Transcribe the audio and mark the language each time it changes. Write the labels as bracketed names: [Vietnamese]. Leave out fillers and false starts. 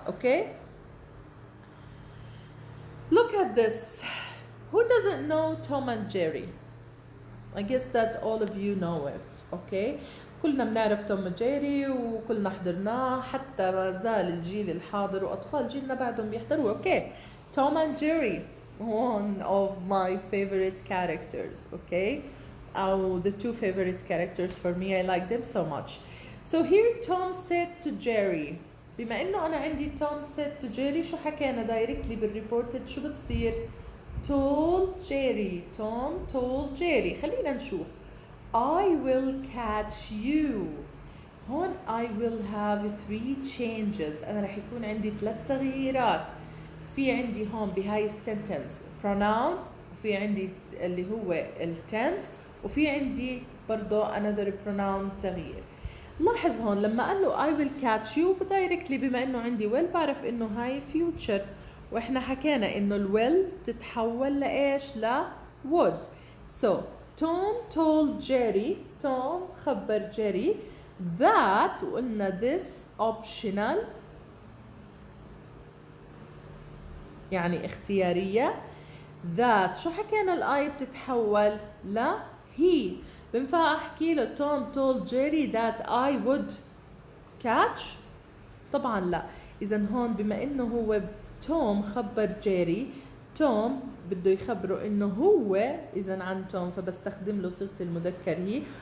[English] Okay. Look at this. Who doesn't know Tom and Jerry? I guess that all of you know it. Okay. [Arabic] كلنا بنعرف توم وجيري وكلنا حضرناه حتى ما زال الجيل الحاضر وأطفال جيلنا بعدهم بيحضروه. [English] Okay. Tom and Jerry, one of my favorite characters. Okay. The two favorite characters for me. I like them so much. So here Tom said to Jerry. [Arabic] بما إنه أنا عندي [English] Tom said to Jerry [Arabic] شو حكينا directly بالreported شو بتصير؟ [English] told Jerry. Tom told Jerry. [Arabic] خلينا نشوف. [English] I will catch you. هون I will have 3 changes. [Arabic] أنا رح يكون عندي 3 تغييرات. في عندي هون بهاي السنتنس pronoun وفي عندي اللي هو التنس وفي عندي برضو [English] another pronoun [Arabic] تغيير. لاحظ هون لما قال له [English] I will catch you [Arabic] directly بما إنه عندي will بعرف إنه هاي future وإحنا حكينا إنه الويل تتحول لإيش؟ ل would. [English] So Tom told Jerry. [Arabic] Tom خبر Jerry that وقلنا [English] this optional [Arabic] يعني اختيارية. that شو حكينا الآي بتتحول ل he. بنفع أحكي له [English] Tom told Jerry that I would catch؟ [Arabic] طبعا لا. إذا هون بما إنه هو توم خبر جيري توم بده يخبره إنه هو إذا عن توم فبستخدم له صيغة المذكر هي.